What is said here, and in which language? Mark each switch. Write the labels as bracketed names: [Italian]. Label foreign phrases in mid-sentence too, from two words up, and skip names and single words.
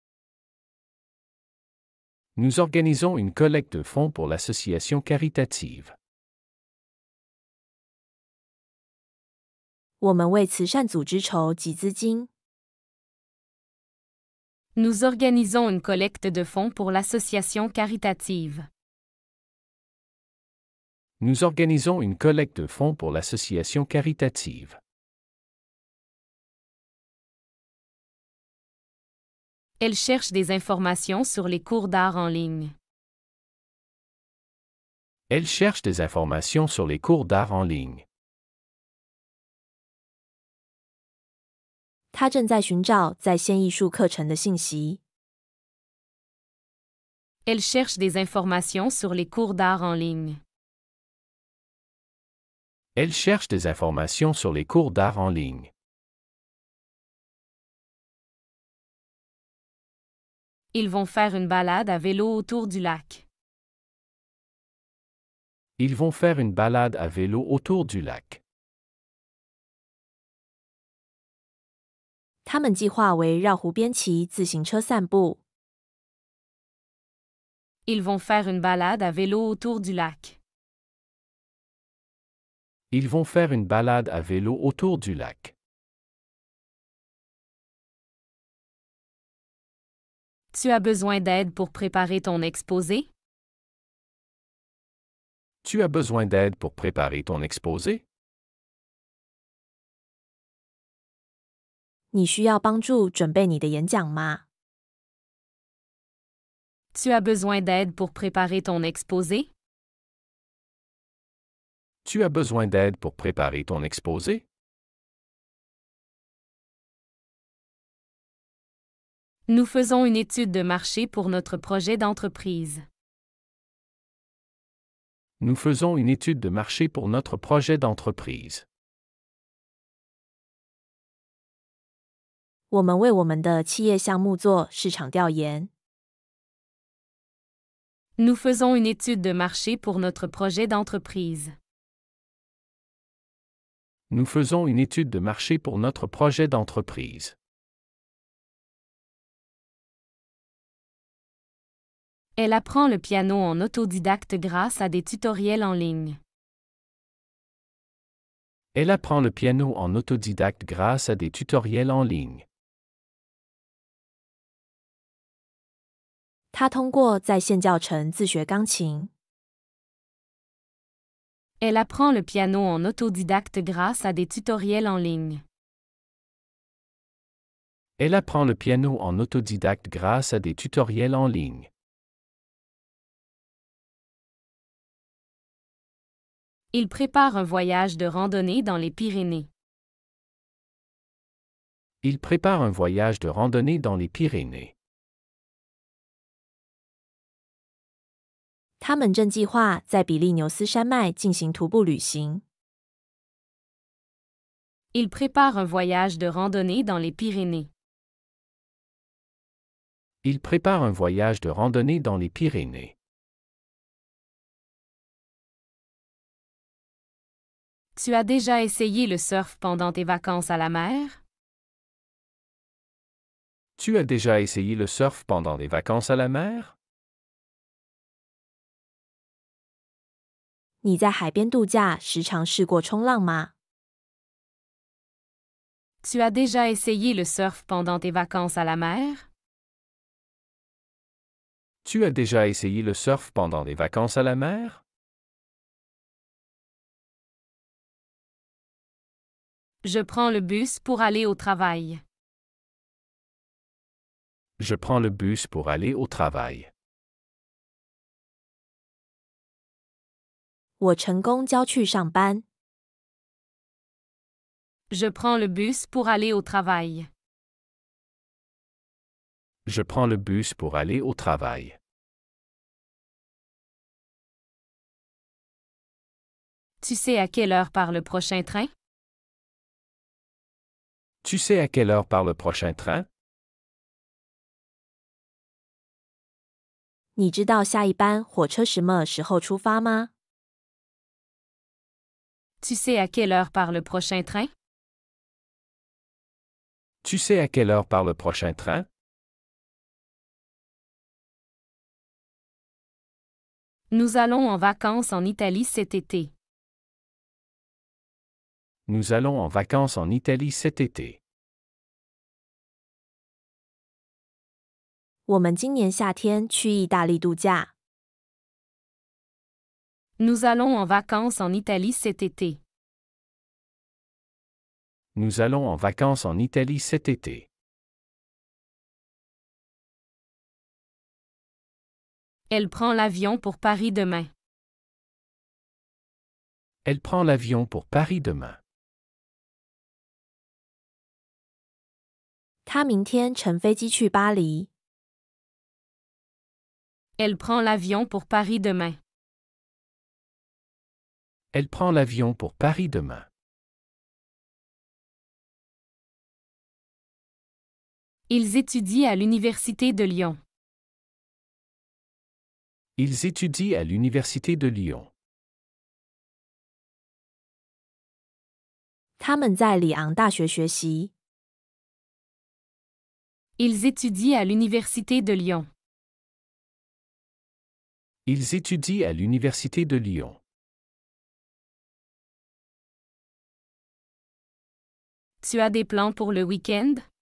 [French] Nous organisons une collecte de fonds pour l'association caritative. [Chinese] 我们为慈善组织筹集资金。 [French] Nous organisons une collecte de fonds pour l'association caritative. Nous organisons une collecte de fonds pour l'association caritative. Elle cherche des informations sur les cours d'art en ligne. Elle cherche des informations sur les cours d'art en ligne. [Chinese] 他正在寻找在线艺术课程的信息。 [French] Elle cherche des informations sur les cours d'art en ligne. Elle cherche des informations sur les cours d'art en ligne. Ils vont faire une balade à vélo autour du lac. Ils vont faire une balade à vélo autour du lac. [Chinese] 他们计划围绕湖边骑自行车散步。 [French] Ils vont faire une balade à vélo autour du lac. Ils vont faire une balade à vélo autour du lac. Tu as besoin d'aide pour préparer ton exposé? Tu as besoin d'aide pour préparer ton exposé? [Chinese] 你需要帮助准备你的演讲吗？ [French] Tu as besoin d'aide pour préparer ton exposé? Tu as besoin d'aide pour préparer ton exposé? Nous faisons une étude de marché pour notre projet d'entreprise. Nous faisons une étude de marché pour notre projet d'entreprise. [Chinese] 我们为我们的企业项目做市场调研。 [French] Nous faisons une étude de marché pour notre projet d'entreprise. Nous faisons une étude de marché pour notre projet d'entreprise. Elle apprend le piano en autodidacte grâce à des tutoriels en ligne. Elle apprend le piano en autodidacte grâce à des tutoriels en ligne. [Chinese] 他通过在线教程自学钢琴。 [French] Elle apprend le piano en autodidacte grâce à des tutoriels en ligne. Elle apprend le piano en autodidacte grâce à des tutoriels en ligne. Il prépare un voyage de randonnée dans les Pyrénées. Il prépare un voyage de randonnée dans les Pyrénées. [Chinese] 他们正计划在比利牛斯山脉进行徒步旅行。 [French] Il prépare un voyage de randonnée dans les Pyrénées. Il prépare un voyage de randonnée dans les Pyrénées. Tu as déjà essayé le surf pendant tes vacances à la mer? Tu as déjà essayé le surf pendant les vacances à la mer? [Chinese] 你在海边度假时常试过冲浪吗？ [French] Tu as déjà essayé le surf pendant tes vacances à la mer? Tu as déjà essayé le surf pendant les vacances à la mer? Je prends le bus pour aller au travail. Je prends le bus pour aller au travail. [Chinese] 我成功交去上班。 [French] Je prends le bus pour aller au travail. Je prends le bus pour aller au travail. Tu sais à quelle heure part le prochain train? Tu sais à quelle heure part le prochain train? [Chinese] 你知道下一班火车什么时候出发吗？ [French] Tu sais à quelle heure part le prochain train? Tu sais à quelle heure part le prochain train? Nous allons en vacances en Italie cet été. Nous allons en vacances en Italie cet été. [Chinese] 我们今年夏天去意大利度假。 [French] Nous allons en vacances en Italie cet été. Nous allons en vacances en Italie cet été. Elle prend l'avion pour Paris demain. Elle prend l'avion pour Paris demain. [Chinese] 他明天乘飞机去巴黎。 [French] Elle prend l'avion pour Paris demain. Elle prend l'avion pour Paris demain. Ils étudient à l'Université de Lyon. Ils étudient à l'Université de Lyon. [Chinese] 他们在里昂大学学习。 [French] Ils étudient à l'Université de Lyon. Ils étudient à l'Université de Lyon. Tu as des plans pour le week-end?